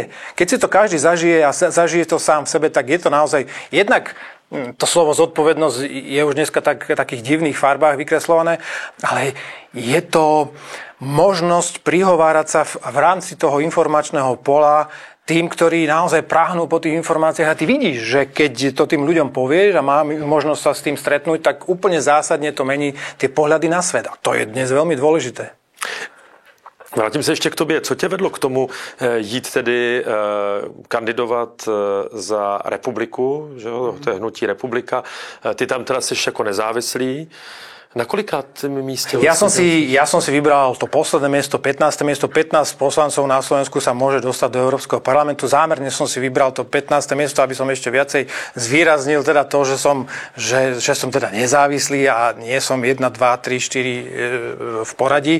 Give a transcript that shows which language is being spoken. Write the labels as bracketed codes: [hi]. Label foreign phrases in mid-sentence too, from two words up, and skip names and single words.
[sk] Keď si to každý zažije a zažije to sám v sebe, tak je to naozaj jednak to slovo zodpovednosť je už dneska takých divných farbách vykreslované, ale je to možnosť prihovárať sa v rámci toho informačného pola tým, ktorí naozaj práhnú po tých informáciách. A ty vidíš, že keď to tým ľuďom povieš a má možnosť sa s tým stretnúť, tak úplne zásadne to mení tie pohľady na svet. A to je dnes veľmi dôležité. [cs] Vrátím se ještě k tobě. Co tě vedlo k tomu jít tedy kandidovat za Republiku, že jo? To je hnutí Republika. Ty tam teda jsi jako nezávislý. Na kolikátém místě? [sk] Ja som si vybral to posledné miesto, 15. miesto. 15 poslancov na Slovensku sa môže dostať do Európskeho parlamentu. Zámerne som si vybral to 15. miesto, aby som ešte viacej zvýraznil teda to, že som teda nezávislý a nie som 1, 2, 3, 4 v poradí.